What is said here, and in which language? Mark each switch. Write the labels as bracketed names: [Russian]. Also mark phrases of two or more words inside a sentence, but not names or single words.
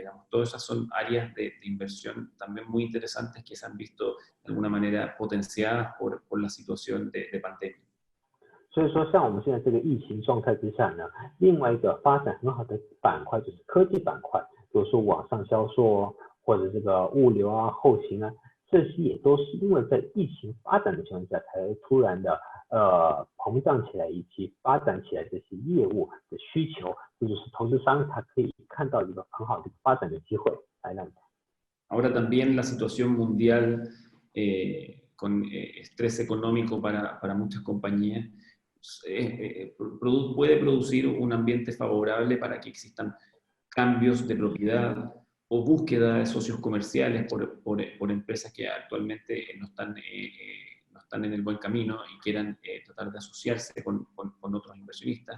[Spanish] todas esas son áreas de inversión también muy interesantes que se han visto de alguna manera potenciadas por la situación de pandemia. [Chinese] 所以说，像我们现在这个疫情状态之下呢，另外一个发展很好的板块就是科技板块，比如说网上销售或者这个物流啊、后勤啊，这些也都是因为在疫情发展的情况下才突然的膨胀起来以及发展起来这些业务的需求，这就是投资商他可以看到一个很好的发展的机会。 [Spanish] Ahora también la situación mundial con estrés económico para muchas compañías puede producir un ambiente favorable para que existan cambios de propiedad o búsqueda de socios comerciales por empresas que actualmente no están en el buen camino y quieran tratar de asociarse con otros inversionistas.